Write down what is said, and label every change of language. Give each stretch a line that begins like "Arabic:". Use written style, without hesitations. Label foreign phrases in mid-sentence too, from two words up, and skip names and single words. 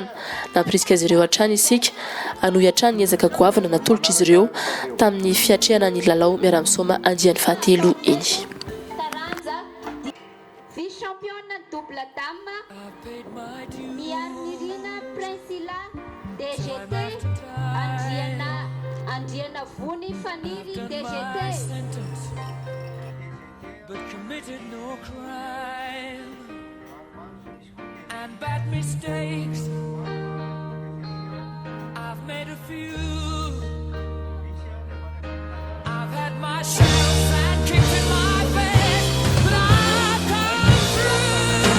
Malagasy: Nampirisika azy ireo hatrany isika, hanohy hatrany ny ezaka goavana natolotra izy ireo tamin'ny fiatrehana ny lalao miara-misaoma andiany fahatelo iny.
French: Vice-championne double dame, Mianirina Priscilla DGT, Andriana Vony Faniri DGT.
English: But committed no crime and bad mistakes. I've made a few. I've had my shadows and kicks in my face, but I've come through.